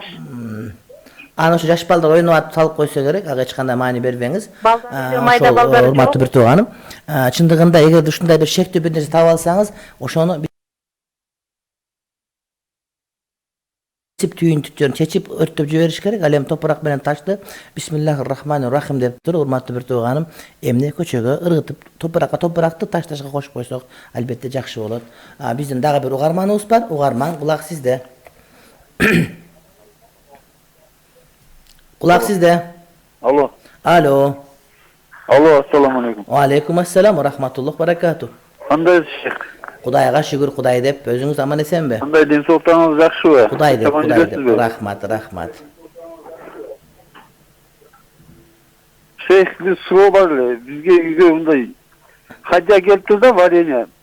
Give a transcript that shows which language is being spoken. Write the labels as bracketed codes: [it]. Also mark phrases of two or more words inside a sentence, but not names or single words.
[ky] Аны ошо жаш балдар ойноп атып салып койсо керек, ага эч кандай маани бербеңиз. Майда балдар жок. Урматтуу бир тууганым, чындыгында эгерде ушундай бир шектүү бир нерсе таап алсаңыз, ошону түйүнтүктөрүн чечип өрттөп жибериш керек. Ал эми топурак менен ташты [ar] بسم الله الرحمن الرحيم [ky] деп туруп, урматтуу бир тууганым, эмне көчөгө ыргытып, топуракты таш-ташка кошуп койсок, албетте жакшы болот. Биздин дагы бир угарманыбыз бар. Угарман, кулак сизде. Кулак сизде. Алло. Алло, [ar] السلام عليكم. عليكم السلام رحمة الله بركاته. [ky] Кандай шейх? Кудайга шүгүр, Кудай деп, өзүңүз аман эсенби? Кандай ден соолуктарыңыз жакшыбы? Кудай деп, рахмат. Шейх, бир суроо бар эле. Бизге үйгө мындай хадия келиптир да, варенье.